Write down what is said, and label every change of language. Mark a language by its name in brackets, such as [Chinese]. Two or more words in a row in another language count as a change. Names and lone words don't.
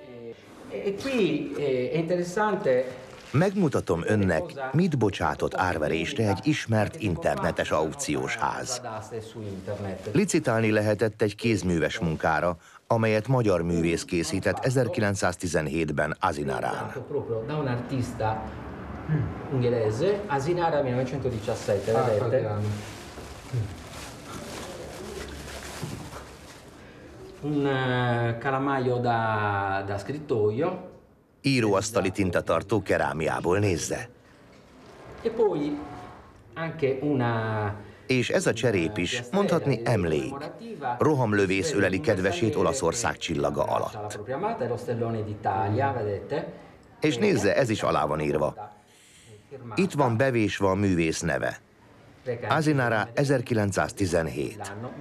[Hungarian] Megmutatom önnek, mit bocsátott árverésre egy ismert internetes aukciós ház. Licitálni lehetett egy kézműves munkára, amelyet magyar művész készített 1917-ben Asinarán. [Italian] Asinara 1917, vedete? un calamaio da scrittoio. [Hungarian] Íróasztali tintatartó kerámiából, nézze. [Italian] E poi anche una... [Hungarian] És ez a cserép is, mondhatni emlék. Rohamlövész öleli kedvesét Olaszország csillaga alatt. És nézze, ez is alá van írva. Itt van bevésve a művész neve. Asinara 1917.